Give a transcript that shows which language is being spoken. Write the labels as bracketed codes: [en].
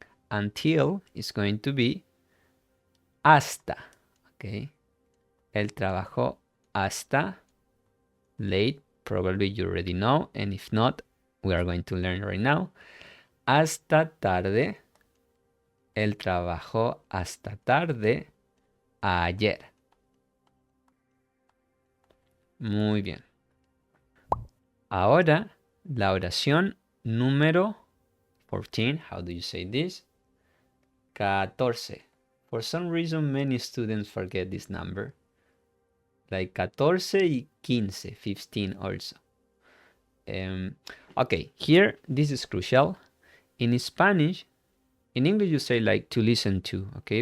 [en] Until is going to be hasta. Okay. [es] Él trabajó hasta. [en] Late, probably you already know, and if not, we are going to learn right now. [es] Hasta tarde. Él trabajó hasta tarde ayer. Muy bien. Ahora, la oración número 14. [en] How do you say this? 14. For some reason, many students forget this number. Like 14 y 15, 15 also. Okay, here, this is crucial. In Spanish, in English you say like to listen to, okay?